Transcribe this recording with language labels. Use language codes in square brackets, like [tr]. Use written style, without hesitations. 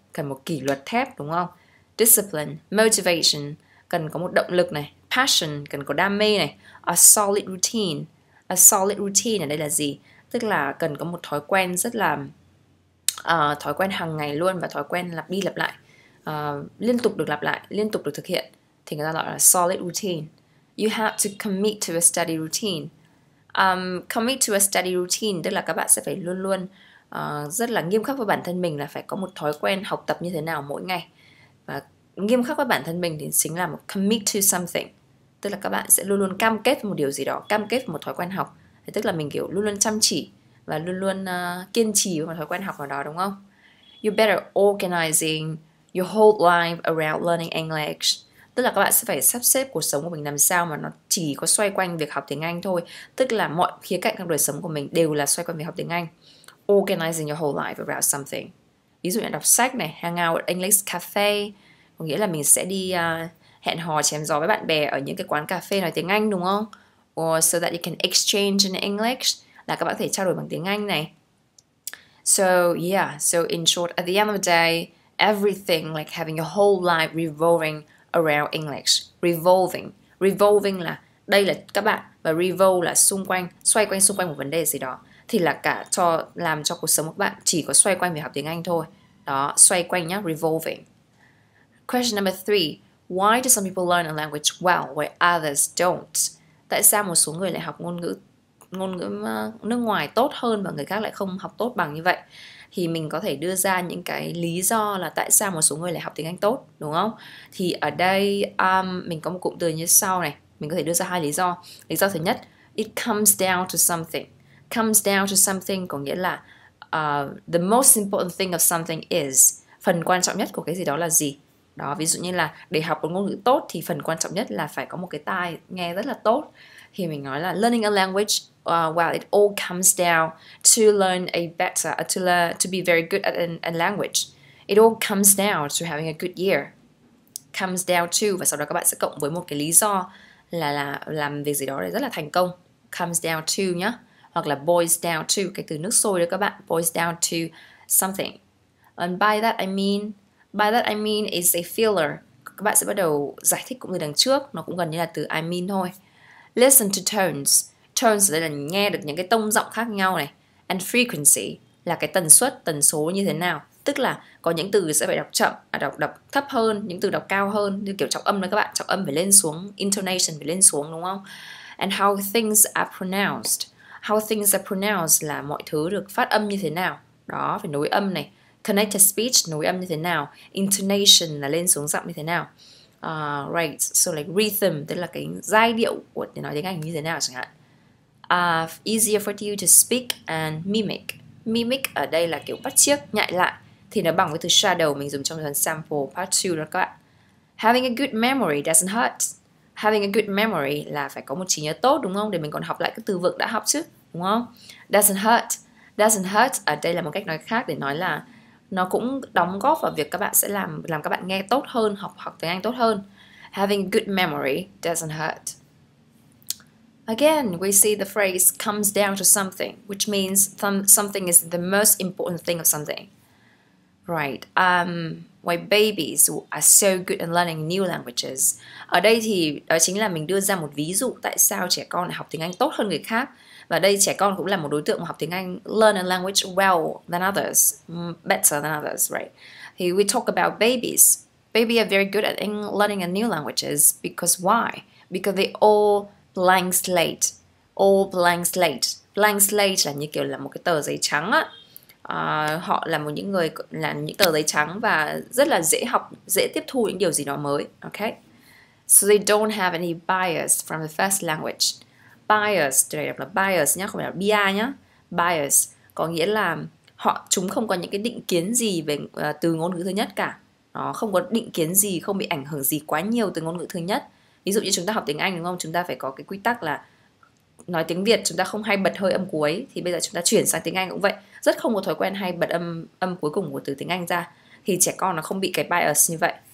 [vi] Cần một kỷ luật thép, đúng không? Discipline, motivation, cần có một động lực này, passion, cần có đam mê này, [en] a solid routine. A solid routine [vi] ở đây là gì? Tức là cần có một thói quen rất là thói quen hàng ngày luôn, và thói quen lặp đi lặp lại, liên tục được lặp lại, liên tục được thực hiện, thì người ta gọi là solid routine. [en] You have to commit to a study routine. Commit to a study routine [vi] tức là các bạn sẽ phải luôn luôn rất là nghiêm khắc với bản thân mình là phải có một thói quen học tập như thế nào mỗi ngày. Và nghiêm khắc với bản thân mình thì chính là một [en] commit to something, [vi] tức là các bạn sẽ luôn luôn cam kết với một điều gì đó, cam kết với một thói quen học. Tức là mình kiểu luôn luôn chăm chỉ và luôn luôn kiên trì với một thói quen học nào đó, đúng không? [en] You better organizing your whole life around learning English. [vi] Tức là các bạn sẽ phải sắp xếp cuộc sống của mình làm sao mà nó chỉ có xoay quanh việc học tiếng Anh thôi. Tức là mọi khía cạnh trong đời sống của mình đều là xoay quanh việc học tiếng Anh. [en] Organizing your whole life around something. [vi] Ví dụ như đọc sách này, [en] hang out at English cafe, [vi] có nghĩa là mình sẽ đi hẹn hò chém gió với bạn bè ở những cái quán cà phê nói tiếng Anh, đúng không? [en] Or so that you can exchange in English, [vi] là các bạn có thể trao đổi bằng tiếng Anh này. [en] So yeah, so in short, at the end of the day, everything like having your whole life revolving around English. [vi] Revolving là đây là các bạn, và revolve là xung quanh, xoay quanh xung quanh một vấn đề gì đó. Thì là cả làm cho cuộc sống của các bạn chỉ có xoay quanh việc học tiếng Anh thôi. Đó, xoay quanh nhá, revolving. [en] Question number 3. Why do some people learn a language well while others don't? [vi] Tại sao một số người lại học ngôn ngữ nước ngoài tốt hơn và người khác lại không học tốt bằng như vậy? Thì mình có thể đưa ra những cái lý do là tại sao một số người lại học tiếng Anh tốt, đúng không? Thì ở đây mình có một cụm từ như sau này. Mình có thể đưa ra hai lý do. Lý do thứ nhất, [en] it comes down to something. [vi] Comes down to something có nghĩa là [en] the most important thing of something is, [vi] phần quan trọng nhất của cái gì đó là gì. Đó, ví dụ như là để học một ngôn ngữ tốt thì phần quan trọng nhất là phải có một cái tai nghe rất là tốt. Thì mình nói là [en] learning a language, well, it all comes down to learn a better, to be very good at a language. It all comes down to having a good year. [vi] Comes down to, và sau đó các bạn sẽ cộng với một cái lý do là làm việc gì đó để rất là thành công. Comes down to nhá. Hoặc là boils down to, cái từ nước sôi đó các bạn, [en] boils down to something. And by that I mean is a filler. [vi] Các bạn sẽ bắt đầu giải thích cụm từ đằng trước, nó cũng gần như là từ I mean thôi. [en] Listen to tones. [vi] Tones ở đây là nghe được những cái tông giọng khác nhau này. And frequency là cái tần suất, tần số như thế nào. Tức là có những từ sẽ phải đọc chậm, đọc thấp hơn, những từ đọc cao hơn, như kiểu trọng âm đó các bạn, trọng âm phải lên xuống, intonation phải lên xuống, đúng không? [en] And how things are pronounced. How things are pronounced [vi] là mọi thứ được phát âm như thế nào. Đó, phải nối âm này. Connected speech, nối âm như thế nào. Intonation là lên xuống giọng như thế nào. Right, so like rhythm, tức là cái giai điệu của để nói tiếng Anh như thế nào chẳng hạn. [en] Easier for you to speak and mimic. [vi] Mimic ở đây là kiểu bắt chước, nhại lại. Thì nó bằng với từ shadow mình dùng trong phần sample part 2 đó các bạn. [en] Having a good memory doesn't hurt. Having a good memory [vi] là phải có một trí nhớ tốt, đúng không? Để mình còn học lại các từ vựng đã học chứ, đúng không? [en] Doesn't hurt. [vi] Doesn't hurt ở đây là một cách nói khác để nói là nó cũng đóng góp vào việc các bạn sẽ làm các bạn nghe tốt hơn, học tiếng Anh tốt hơn. [en] Having a good memory doesn't hurt. Again, we see the phrase comes down to something, which means something is the most important thing of something. Right. Why babies are so good at learning new languages. [vi] Ở đây thì đó chính là mình đưa ra một ví dụ tại sao trẻ con lại học tiếng Anh tốt hơn người khác. Và đây trẻ con cũng là một đối tượng mà học tiếng Anh, [en] learn a language well than others, better than others, right? Thì we talk about babies. Babies are very good at learning a new languages because why? Because they all blank slate. All blank slate. [vi] Blank slate là như kiểu là một cái tờ giấy trắng á. Họ là những người là những tờ giấy trắng và rất là dễ học, dễ tiếp thu những điều gì đó mới. [en] Okay? So they don't have any bias from the first language. [vi] Bias, từ này đọc là bias nhá, không phải là bia nhá. Bias có nghĩa là chúng không có những cái định kiến gì về từ ngôn ngữ thứ nhất cả. Nó không có định kiến gì, không bị ảnh hưởng gì quá nhiều từ ngôn ngữ thứ nhất. Ví dụ như chúng ta học tiếng Anh đúng không? Chúng ta phải có cái quy tắc là nói tiếng Việt chúng ta không hay bật hơi âm cuối, thì bây giờ chúng ta chuyển sang tiếng Anh cũng vậy, rất không có thói quen hay bật âm cuối cùng của từ tiếng Anh ra, thì trẻ con nó không bị cái bias như vậy.